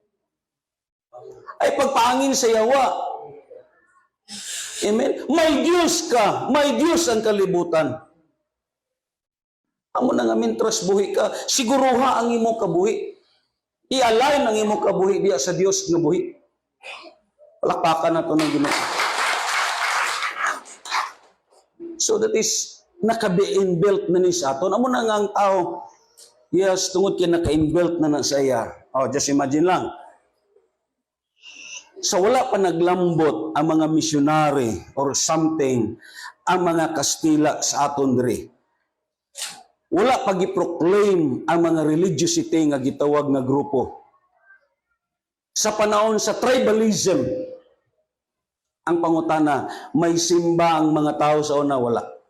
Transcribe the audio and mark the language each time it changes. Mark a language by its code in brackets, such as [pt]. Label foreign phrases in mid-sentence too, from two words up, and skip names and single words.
[hil] Ay pagpaangin sa yawa. Amen? May Diyos ka, may Diyos ang kalibutan. Amo na nga mintras buhi ka, siguruha ang imo kabuhi. I-align ang imo kabuhi diya sa Diyos nga buhi. Palakpakan na to ng Ginoo. [en] So that is [hil] naka-inbuilt na ni sa aton. Amo na nga ang tao, yes, tungod kay naka-inbuilt na sa iya. Oh, [en] just imagine [hil] lang. So wala pa naglambot ang mga [en] missionary or something, [hil] ang mga Kastila sa aton diri. Wala pa gi-proclaim ang mga religiosity nga gitawag nga grupo. Sa panahon sa tribalism, ang pangutana, may simba ang mga tao sa una, wala.